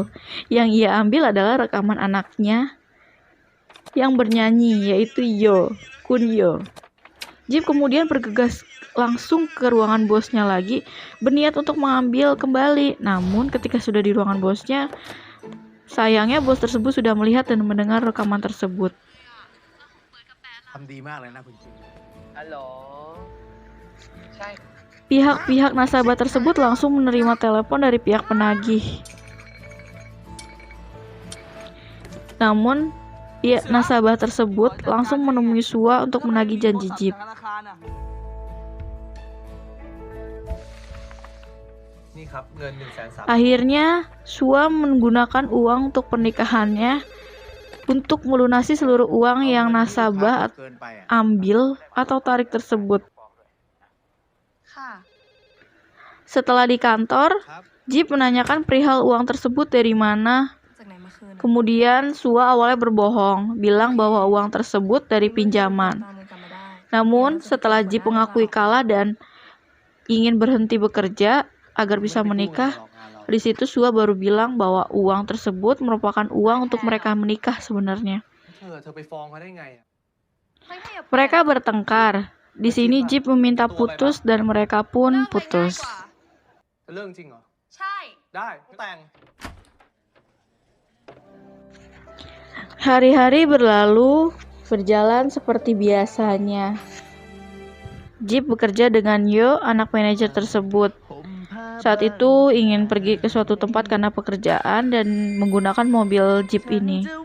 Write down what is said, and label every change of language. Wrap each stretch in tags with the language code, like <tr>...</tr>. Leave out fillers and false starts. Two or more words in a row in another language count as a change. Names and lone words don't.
<id>Yang ia ambil adalah rekaman anaknya yang bernyanyi, yaitu Kunyo. Jeep kemudian bergegas langsung ke ruangan bosnya lagi, berniat untuk mengambil kembali. Namun ketika sudah di ruangan bosnya, sayangnya bos tersebut sudah melihat dan mendengar rekaman tersebut.</id> <th>ทำดีมากเลยนะคุณจิ๊บ ฮัลโหล ใช่</th> <id>Pihak-pihak nasabah tersebut langsung menerima telepon dari pihak penagih. Namun, nasabah tersebut langsung menemui Sua untuk menagih janji Jeep.</id> <th>ธนาคารอะนี่ครับ เงิน 130,000</th> <id>Akhirnya, Sua menggunakan uang untuk pernikahannya untuk melunasi seluruh uang yang nasabah</id> <th>เกินไปอะ</th> <id>ambil atau tarik tersebut.</id> <th>ค่ะ</th> <id>Setelah di kantor,</id> <th>ครับ</th> <id>Jeep menanyakan perihal uang tersebut dari mana.</id> <th>จากไหนมาคืน</th> <id>Kemudian Sua awalnya berbohong, bilang bahwa uang tersebut dari pinjaman. Namun, setelah Jeep mengakui kalah dan ingin berhenti bekerja agar bisa menikah, di situ Sua baru bilang bahwa uang tersebut merupakan uang untuk mereka menikah sebenarnya.</id> <th>เธอไปฟ้องเขาได้ไงอะ</th> <id>Mereka bertengkar. Di sini Jeep meminta putus dan mereka pun putus.</id> <th>เรื่องจริงเหรอ ใช่ ได้แต่ง</th> <id>Hari-hari berlalu berjalan seperti biasanya. Jeep bekerja dengan Yo, anak manajer tersebut. Saat itu ingin pergi ke suatu tempat karena pekerjaan dan menggunakan mobil Jeep ini.</id>